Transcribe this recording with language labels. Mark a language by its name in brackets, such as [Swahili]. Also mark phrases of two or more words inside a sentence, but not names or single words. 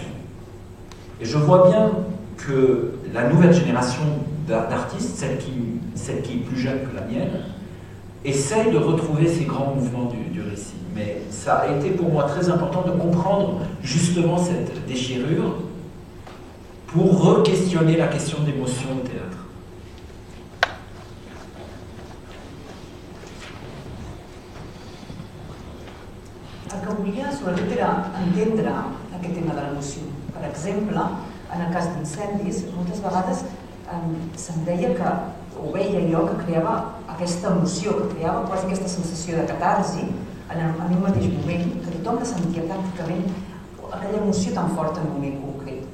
[French] Et je vois bien que la nouvelle génération d'artistes, celle qui est plus jeune que la mienne, essaye de retrouver ces grands mouvements du récit. Mais ça a été pour moi très important de comprendre justement cette déchirure pour re-questionner la question d'émotion au théâtre. [Catalan] El que volia sobretot era entendre aquest tema de l'emoció. Per exemple, en el cas d'incendis, moltes vegades se'm deia que, o veia jo, que creava aquesta emoció, que creava quasi aquesta sensació de catarsi en un mateix moment, que tothom la sentia pràcticament aquella emoció tan forta en un moment concret.